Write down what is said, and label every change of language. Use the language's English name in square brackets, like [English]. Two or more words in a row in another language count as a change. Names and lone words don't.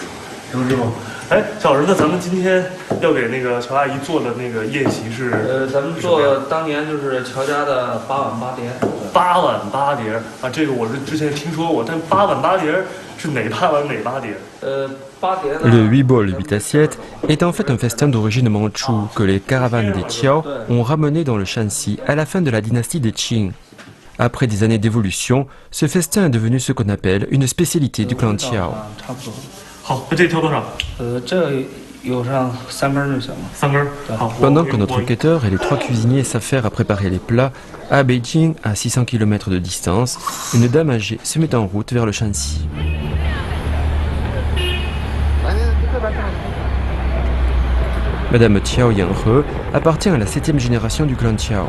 [Chinese] 刘师傅。哎，小儿子，咱们今天要给那个乔阿姨做的那个宴席是？咱们做当年就是乔家的8碗8碟。 8碗8碟啊，这个我是之前听说过，但8碗8碟是哪8碗哪8碟？8碟呢 [French] Le 8 bols 8 assiettes est en fait un festin d'origine mandchoue que les caravanes des Qiao ont ramené dans le Shanxi à la fin de la dynastie des Qing. Après des années d'évolution, ce festin est devenu ce qu'on appelle une spécialité du clan Qiao. [Chinese] 差不多。好，那这挑多少？这有上3根就行了。 3根。好。 [French] Pendant que notre enquêteur et les 3 cuisiniers s'affairent à préparer les plats, à Beijing, à 600 km de distance, une dame âgée se met en route vers le Shanxi. Madame Qiao Yanhe appartient à la 7e génération du clan Qiao.